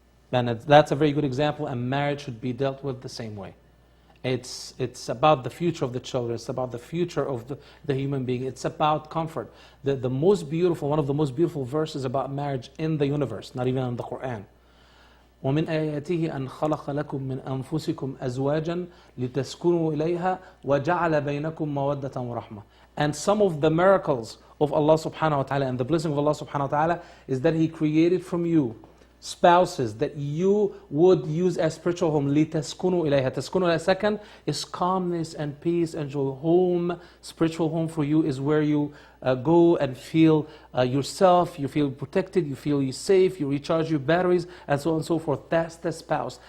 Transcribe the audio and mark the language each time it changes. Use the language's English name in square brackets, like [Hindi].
[English] And that's a very good example, and marriage should be dealt with the same way. It's about the future of the children. It's about the future of the human being. It's about comfort. The most beautiful, one of the most beautiful verses about marriage in the universe, not even in the Quran. [Arabic] ومن آياته أن خلق لكم من أنفسكم أزواجا لتسكنوا إليها وجعل بينكم مودة ورحمة. [English] And some of the miracles of Allah subhanahu wa ta'ala and the blessing of Allah subhanahu wa ta'ala is that He created from you spouses that you would use as spiritual home. [Arabic] لِتَسْكُنُوا إِلَيْهَا. تَسْكُنُوا إِلَيْهَا, [English] second is calmness and peace and joy. Home, spiritual home for you is where you go and feel yourself, you feel protected, you feel you safe, you recharge your batteries, and so on and so forth. That's the spouse.